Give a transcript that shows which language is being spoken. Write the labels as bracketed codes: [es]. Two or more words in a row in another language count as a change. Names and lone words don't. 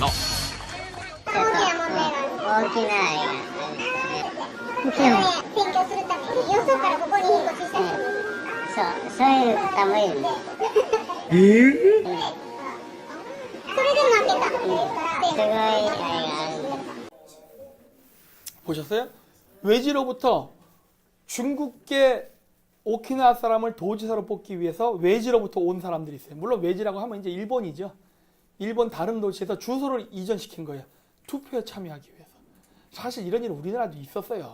[ja] 大きな大きな選挙するためによそからここに引っ越しした人もいる。そういう方もいる。それで負けたっていうからすごいあれがあるんで。 [ko] 보셨어요? 외지로부터 중국계 오키나와 사람을 도지사로 뽑기 위해서 외지로부터 온 사람들이 있어요. 물론 외지라고 하면 이제 일본이죠. 일본 다른 도시에서 주소를 이전시킨 거예요. 투표에 참여하기 위해서. 사실 이런 일은 우리나라도 있었어요.